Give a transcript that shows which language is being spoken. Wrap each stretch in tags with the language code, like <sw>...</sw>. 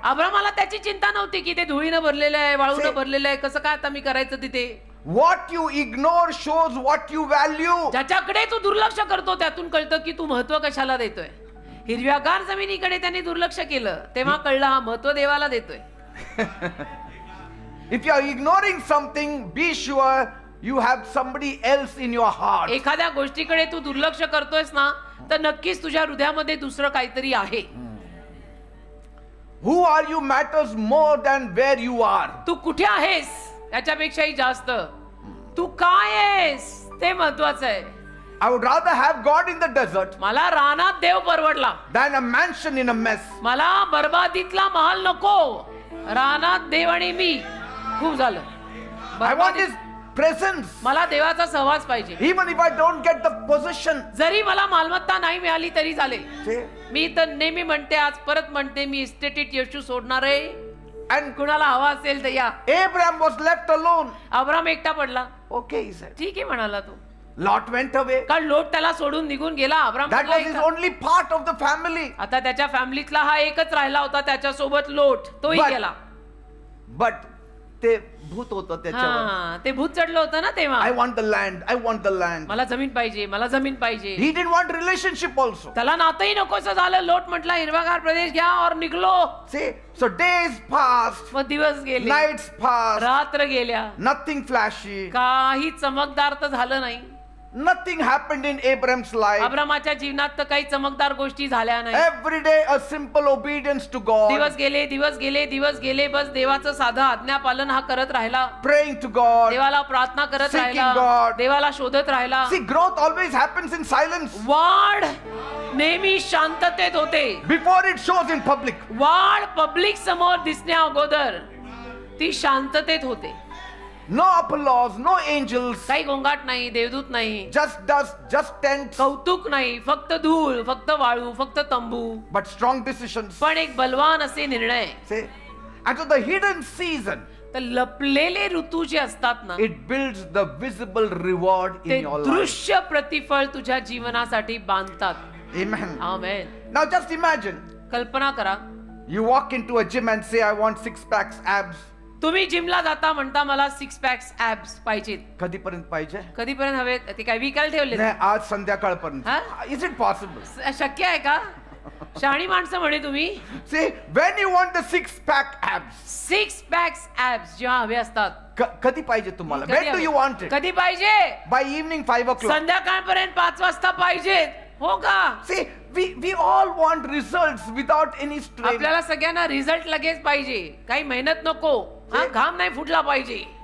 <mr>अब्रामाला त्याची चिंता नव्हती की ते धुळीनं भरलेलं आहे, वाळूनं भरलेलं आहे, कसं काय आता मी करायचं तिथे.</mr> <en>What you ignore shows what you value.</en> <mr>ज्याच्याकडे तू दुर्लक्ष करतो त्यातून कळतं की तू महत्व कशाला देतोय. हिरव्यागार जमिनीकडे त्यांनी दुर्लक्ष केलं. तेव्हा कळलं हा महत्व देवाला देतोय.</mr> <en>If you are ignoring something, be sure you have somebody else in your heart.</en> <mr>एखाद्या गोष्टीकडे तू दुर्लक्ष करतोयस ना, तर नक्कीच तुझ्या हृदयामध्ये दुसरं काहीतरी आहे.</mr> <en>Who are you matters more than where you are.</en> <mr>तू कुठे आहेस याच्यापेक्षाही जास्त तू काय आहेस ते महत्वाचं आहे.</mr> <en>I would rather have God in the desert</en> <mr>मला रानात देव परवडला,</mr> <en>than a mansion in a mess.</en> <mr>मला बरबादीतला महाल नको, रानात देव आणि मी खूप झालं.</mr> <en>I want His presence.</en> <mr>मला देवाचा सहवास पाहिजे.</mr> <en>Even if I don't get the possession.</en> <mr>जरी मला मालमत्ता नाही मिळाली तरी चालेल.</mr> <en>See?</en> <mr>मी तर नेहमी म्हणते, आज परत म्हणते, मी इस्टेटीत येशू सोडणार आहे.</mr> <en>And</en> <mr>कुणाला हवा असेल तर या.</mr> <en>Abraham was left alone.</en> <mr>Abram एकटा पडला.</mr> <en>Okay, he said.</en> <mr>ठीक आहे म्हणाला तो.</mr> <en>Lot went away.</en> <mr>कारण लोट त्याला सोडून निघून गेला. अब्राम</mr> <en>That</en> <mr>म्हटला</mr> <en>was his</en> <mr>एकटा.</mr> <en>only part of the family.</en> <mr>आता त्याच्या फॅमिलीतला हा एकच राहिला होता, त्याच्यासोबत लोट, तोही</mr> <en>But-</en> <mr>गेला. But ते भूत होतं त्याच्यावर. हा, ते भूत चढलं होतं ना तेव्हा.</mr> <en>I want the land. I want the land.</en> <mr>मला जमीन पाहिजे, मला जमीन पाहिजे.</mr> <en>He didn't want relationship also.</en> <mr>त्याला नातंही नकोसं झालं. लोट म्हटला हिरवागार प्रदेश घ्या</mr> <hi>और</hi> <mr>निघलो.</mr> <en>See, so days passed,</en> <mr>मग दिवस गेले,</mr> <en>nights passed,</en> <mr>रात्र गेल्या,</mr> <en>nothing flashy,</en> <mr>काही चमकदार तर झालं नाही.</mr> <en>nothing happened in Abraham's life.</en> <mr>अब्रामाच्या जीवनात तर काही चमकदार गोष्टी झाल्या नाही.</mr> <en>Every day a simple obedience to God,</en> <mr>दिवस गेले, दिवस गेले, दिवस गेले, बस देवाचं साधं आज्ञापालन हा करत राहिला.</mr> <en>praying to God.</en> <mr>देवाला प्रार्थना करत</mr> <en>Seeking</en> <mr>राहिला,</mr> <en>God.</en> <mr>देवाला शोधत राहिला.</mr> <en>See, growth always happens in silence</en> <mr>वाढ नेहमी शांततेत होते.</mr> <en>before it shows in public.</en> <mr>वाढ पब्लिक समोर दिसण्या अगोदर ती शांततेत होते.</mr> <en>No applause, no angels,</en> <mr>काही गोंगाट नाही, देवदूत नाही,</mr> <en>just dust, just tents,</en> <mr>कौतुक नाही, फक्त धूळ, फक्त वाळू, फक्त तंबू,</mr> <en>but strong decisions.</en> <mr>पण एक बलवान असे निर्णय.</mr> <en>See, and so the hidden season,</en> <mr>तर लपलेले ऋतू जे असतात ना,</mr> <en>it builds the visible reward</en> <mr>ते</mr> <en>in your life.</en> <mr>दृश्य प्रतिफळ तुझ्या जीवनासाठी बांधतात.</mr> <en>Amen.</en> <mr>आमेन.</mr> <en>Now just imagine,</en> <mr>कल्पना करा,</mr> <en>you walk into a gym and say, I want 6 packs abs.</en> <mr>तुम्ही जिमला जाता, म्हणता मला 6 पॅक्स ऍब्स पाहिजेत. कधीपर्यंत पाहिजे? कधीपर्यंत हवे? ते काय विकायला ठेवले? नाही, आज संध्याकाळपर्यंत. हा?</mr> <en>Is it possible?</en> <mr>शक्य आहे का? शहाणी माणसं म्हणे तुम्ही.</mr> <en>See, when you want the 6-pack abs,</en> <mr>6 pax abs जेव्हा हवे असतात, कधी पाहिजे तुम्हाला? कधी</mr> <en>When do</en> <mr>हवे?</mr> <en>you want it?</en> <mr>कधी पाहिजे?</mr> <en>By evening 5 o'clock.</en> <mr>संध्याकाळपर्यंत 5 वाजता पाहिजेत. हो का?</mr> <en>See, we all want results without any strain.</en> <mr>आपल्याला सगळ्यांना रिझल्ट लगेच पाहिजे, काही मेहनत नको. हा, घाम नाही फुटला पाहिजे,</mr>